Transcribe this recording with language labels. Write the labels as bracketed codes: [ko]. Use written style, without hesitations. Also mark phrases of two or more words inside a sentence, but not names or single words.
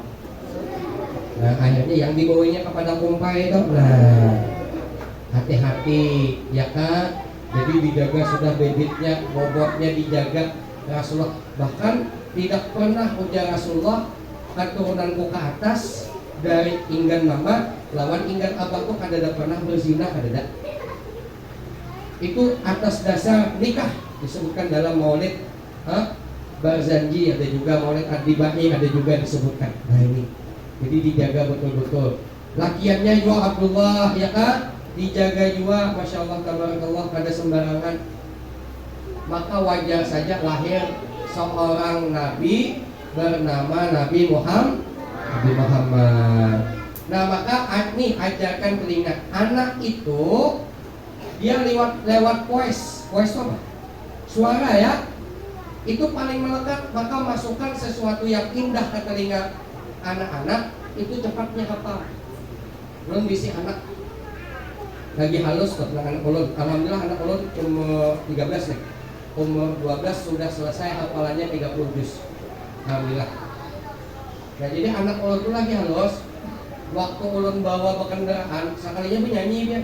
[id] Nah akhirnya yang dibawanya kepada kumpai itu. Nah hati-hati ya Kak. Jadi dijaga sudah bibitnya, bobotnya dijaga Rasulullah. Bahkan tidak pernah ujar Rasulullah keturunanku ke atas dari [bjn] inggan mama lawan inggan abahku kadada [id] pernah berzina kadada. Itu atas dasar nikah disebutkan dalam Maulid Barzanji, ada juga Maulid Ad-Dibai ada juga disebutkan. Nah ini jadi dijaga betul-betul. Lakiannya juga Abdullah ya Kak, dijaga juga, [ar] ما شاء الله تبارك الله, [id] pada sembarangan. Maka wajar saja lahir seorang nabi bernama Nabi Muhammad. Nah maka nih ajarkan telinga anak itu dia lewat voice apa? Suara ya. Itu paling melekat, maka masukkan sesuatu yang indah ke telinga anak-anak itu cepatnya hafal. [bjn] Belum bisi anak lagi halus kok anak ulun. Alhamdulillah anak ulun umur 13 nih. Umur 12 sudah selesai hafalannya 30 juz. Alhamdulillah. Nah jadi anak ulun itu lagi halus. Waktu ulun bawa kendaraan, sekalinya menyanyi dia.